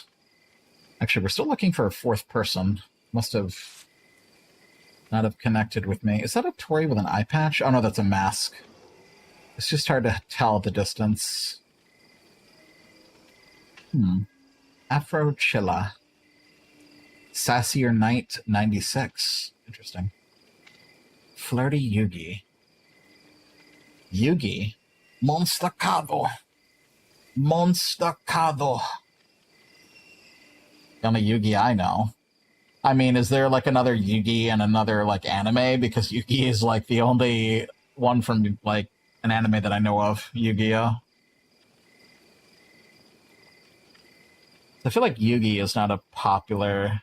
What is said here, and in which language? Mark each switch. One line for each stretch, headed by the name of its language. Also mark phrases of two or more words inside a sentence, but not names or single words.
English: Actually, we're still looking for a fourth person. Must have not have connected with me. Is that a Tori with an eye patch? Oh, no, that's a mask. It's just hard to tell at the distance. Afro Chilla. Sassier Knight 96. Interesting. Flirty Yugi. Yugi? Monstacado. Monstacado. The only Yugi I know. I mean, is there like another Yugi and another like anime? Because Yugi is like the only one from like an anime that I know of. Yu-Gi-Oh! I feel like Yugi is not a popular...